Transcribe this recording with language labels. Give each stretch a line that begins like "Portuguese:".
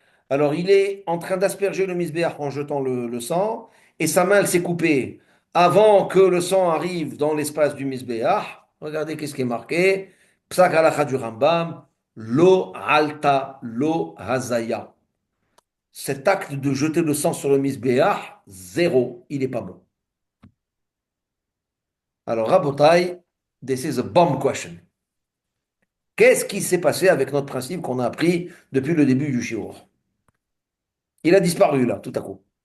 French: Alors, il est en train d'asperger le misbéach en jetant le sang, et sa main, elle s'est coupée avant que le sang arrive dans l'espace du misbéach. Regardez qu'est-ce qui est marqué. Psak halacha du Rambam,
Hebrew: lo alta, lo hazaya.
French: Cet acte de jeter le sang sur le misbéach, zéro, il n'est pas bon.
English: Alors, Rabotai, this is a bomb question.
French: Qu'est-ce qui s'est passé avec notre principe qu'on a appris depuis le début du shiur? Il a disparu là, tout à coup.